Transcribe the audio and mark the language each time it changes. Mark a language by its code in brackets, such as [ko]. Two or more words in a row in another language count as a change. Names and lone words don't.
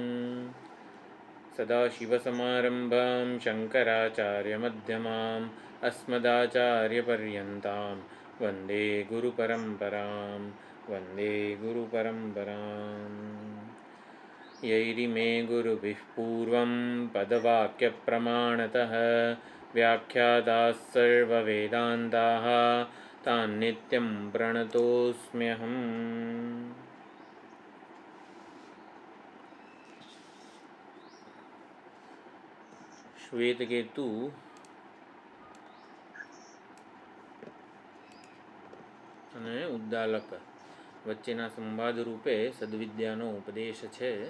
[sa] सदाशिवसमारम्भां शङ्कराचार्यमध्यमाम् अस्मदाचार्यपर्यन्तां वन्दे गुरुपरम्परां वन्दे गुरुपरम्पराम्। यैरिमे गुरुभिः पूर्वं पदवाक्यप्रमाणतः व्याख्याताः सर्ववेदान्ताः तान् नित्यं प्रणतोऽस्म्यहम्। [gu] શ્વેતકેતુ અને ઉદ્દાલક વચ્ચેના સંવાદ રૂપે સદવિદ્યાનો ઉપદેશ છે.